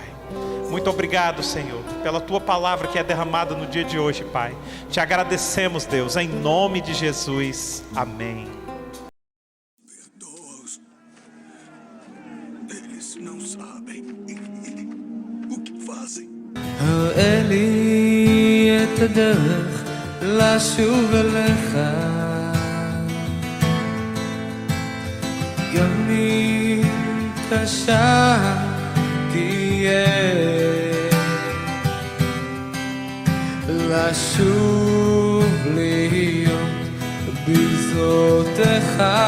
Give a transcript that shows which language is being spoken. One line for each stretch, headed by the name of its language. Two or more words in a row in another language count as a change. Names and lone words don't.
Portuguese: Muito obrigado, Senhor, pela Tua palavra que é derramada no dia de hoje, Pai. Te agradecemos, Deus, em nome de Jesus. Amém. Perdoa-os. Eles não sabem o que fazem.
Hebrew: הראה לי את הדרך לשוב אליך, גם אם קשה תהיה, לשוב להיות בגזרותיך.